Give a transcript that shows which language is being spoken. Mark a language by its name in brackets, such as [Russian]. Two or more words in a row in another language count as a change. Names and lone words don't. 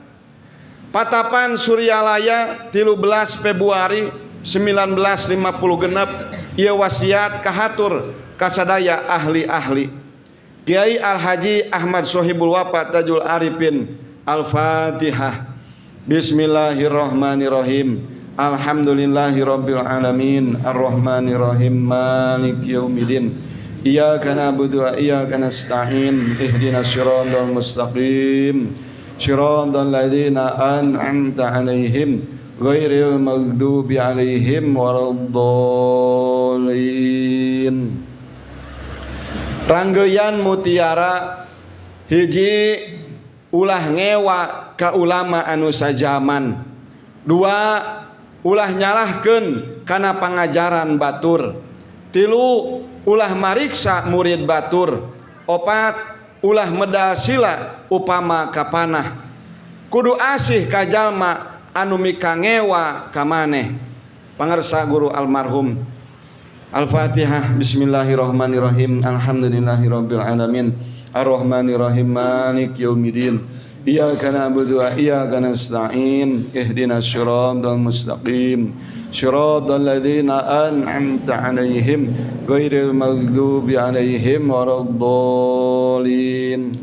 [Sundanese] Patapan Suryalaya 13 Februari 1956 ieu wasiat kahatur kasadaya ahli-ahli. Kiai Al-Haji Ahmad Sohibul Wafa Tajul Arifin. [Arabic] Al-Fatihah. بسم الله الرحمن الرحيم. الحمد لله رب العالمين الرحمن الرحيم مالك يوم الدين. إياك نعبد وإياك نستعين اهدنا الصراط المستقيم صراط الذين أنعمت عليهم غير المغضوب عليهم ولا الضالين. [Sundanese] Ranggeyan mutiara hiji ulah ngewa ka ulama anu sajaman, dua ulah nyalahkeun kana pangajaran batur, tilu ulah mariksa murid batur, opat ulah medal sila upama kapanah, kudu asih ka jalma anu mika ngewa ka maneh. Pangarsa guru almarhum. [Arabic] Al-Fatihah. بسم الله الرحمن الرحيم. الحمد لله رب العالمين الرحمن الرحيم مالك يوم الدين. إياك نعبد وإياك نستعين اهدنا الصراط المستقيم صراط الذين أنعمت عليهم غير المغضوب عليهم ولا الضالين.